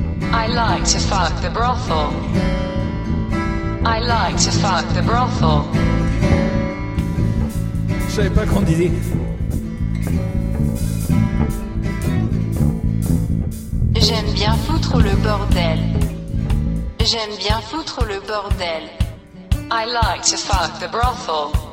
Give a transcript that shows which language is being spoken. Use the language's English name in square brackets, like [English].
[English] I like to fuck the brothel. I like to fuck the brothel. [French] Je savais pas qu'on disait. J'aime bien foutre le bordel. J'aime bien foutre le bordel. [English] I like to fuck the brothel.